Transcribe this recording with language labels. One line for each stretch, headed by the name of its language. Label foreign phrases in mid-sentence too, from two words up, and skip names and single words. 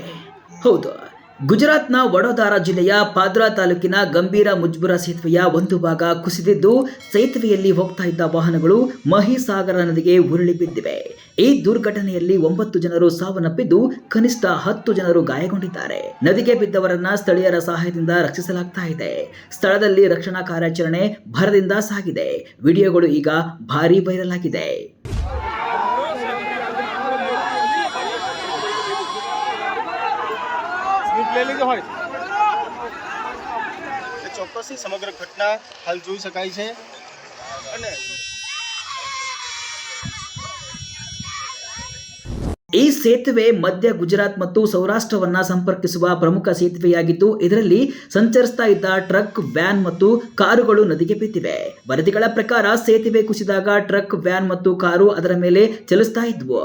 Kannada: ಹೌದು, ಗುಜರಾತ್ನ ವಡೋದರಾ ಜಿಲ್ಲೆಯ ಪಾದ್ರಾ ತಾಲೂಕಿನ ಗಂಭೀರ ಮುಜ್ಬುರ ಸೇತುವೆಯ ಒಂದು ಭಾಗ ಕುಸಿದಿದ್ದು, ಸೇತುವೆಯಲ್ಲಿ ಹೋಗ್ತಾ ಇದ್ದ ವಾಹನಗಳು ಮಹಿಸಾಗರ ನದಿಗೆ ಉರುಳಿ ಬಿದ್ದಿವೆ. ಈ ದುರ್ಘಟನೆಯಲ್ಲಿ 9 ಜನರು ಸಾವನ್ನಪ್ಪಿದ್ದು, ಕನಿಷ್ಠ 10 ಜನರು ಗಾಯಗೊಂಡಿದ್ದಾರೆ. ನದಿಗೆ ಬಿದ್ದವರನ್ನ ಸ್ಥಳೀಯರ ಸಹಾಯದಿಂದ ರಕ್ಷಿಸಲಾಗ್ತಾ ಇದೆ. ಸ್ಥಳದಲ್ಲಿ ರಕ್ಷಣಾ ಕಾರ್ಯಾಚರಣೆ ಭರದಿಂದ ಸಾಗಿದೆ. ವಿಡಿಯೋಗಳು ಈಗ ಭಾರೀ ವೈರಲ್ ಆಗಿದೆ.
Gujarati: ચોક્કસથી સમગ્ર ઘટના હાલ જોઈ શકાય છે અને
Kannada: ಈ ಸೇತುವೆ ಮಧ್ಯ ಗುಜರಾತ್ ಮತ್ತು ಸೌರಾಷ್ಟ್ರವನ್ನ ಸಂಪರ್ಕಿಸುವ ಪ್ರಮುಖ ಸೇತುವೆಯಾಗಿದ್ದು, ಇದರಲ್ಲಿ ಸಂಚರಿಸ್ತಾ ಇದ್ದ ಟ್ರಕ್, ವ್ಯಾನ್ ಮತ್ತು ಕಾರುಗಳು ನದಿಗೆ ಬಿದ್ದಿವೆ. ವರದಿಗಳ ಪ್ರಕಾರ ಸೇತುವೆ ಕುಸಿದಾಗ ಟ್ರಕ್, ವ್ಯಾನ್ ಮತ್ತು ಕಾರು ಅದರ ಮೇಲೆ ಚಲಿಸ್ತಾ ಇದ್ವು.